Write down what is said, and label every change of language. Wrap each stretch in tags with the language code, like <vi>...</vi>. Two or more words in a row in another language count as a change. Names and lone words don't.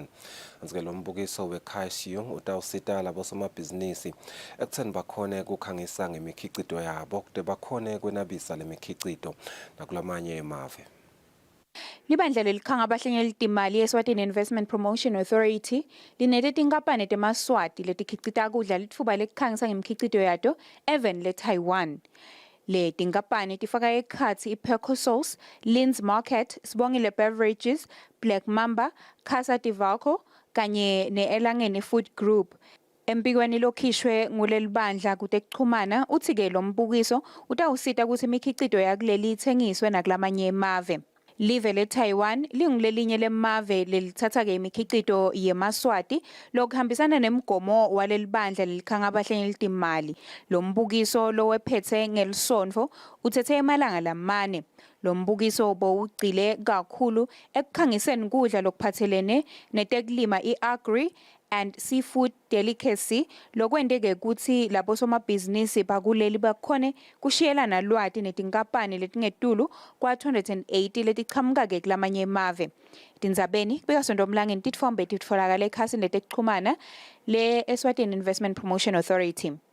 <ss>Anzike lo mbukiso weKaishiyong utawusita labosomabhizinisi ekutheni bakhone kukhangisa ngemikhicido yabo kude bakhone kwenabisa lemikhicido nakulamanye emave. Libandla lelikhanga abahlanyeli timali Eswatini Investment Promotion Authority linete tinkampani temaswati letikhicita kudla litfuba lekukhangisa ngemkhicido yato eveni leTaiwan. Le tinkampani tifaka ekhatsi iPeco Sauce, Lynn's Market, Sibongile Beverages, Black Mamba, Casa Divalco kanye ne-Elangeni Food Group. Empikweni lokhishwe ngulelibandla kutekuchumana uthi-ke lo mbukiso utawusita kutsi imikhicido yakuleli ithengiswe nakulamanye emave. Live leTaiwan lingulelinye lemave lelithatha-ke imikhicido yemaswati lokuhambisana nemgomo walelibandla lelikhanga abahlanyeli timali. Lo mbukiso lowephethe ngelisonto uthethe emalanga lamane. Lo mbukiso bowugcile kakhulu ekukhangiseni kudla lokuphathelene netekulima i-</ss> <en>agri and seafood delicacy</en> <ss>lokwenteke kutsi labosomabhizinisi bakuleli bakhone kushiyelana lwati netinkampani letingetulu kwa-280 letichamuka-ke kulamanye emave. Tindzabeni kubeka Mlangeni titfombe titfolakala ekhasini letekuchumana le-Eswatini Investment Promotion Authority.</ss>